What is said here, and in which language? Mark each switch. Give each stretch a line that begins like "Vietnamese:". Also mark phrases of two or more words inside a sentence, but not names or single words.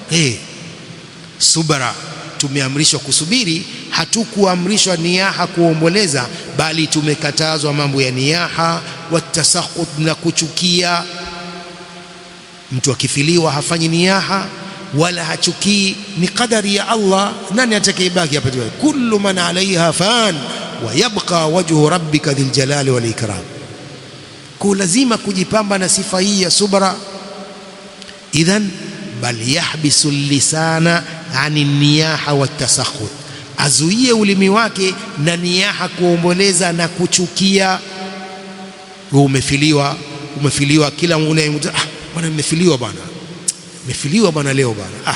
Swahili: Subra, tumeamrishwa kusubiri, hatukuamrishwa niyaha, kuomboleza, bali tumekatazwa mambo ya niyaha, watasakhut, na kuchukia. Mtu akifiliwa hafanyi niyaha wala hachukii, ni qadari ya Allah. Nani atakayebaki hapa?
Arabic: كل من عليها فان ويبقى وجه ربك ذو الجلال والإكرام.
Swahili: Kwa lazima kujipamba na sifa hii ya subra.
Arabic: إذن بل يحبس لسانه عن النياحة والتسخط,
Swahili: azuie ulimi wake na niyaha, kuomboleza na kuchukia. Umefiliwa, kila unayemwona bwana, nimefiliwa bwana leo bwana.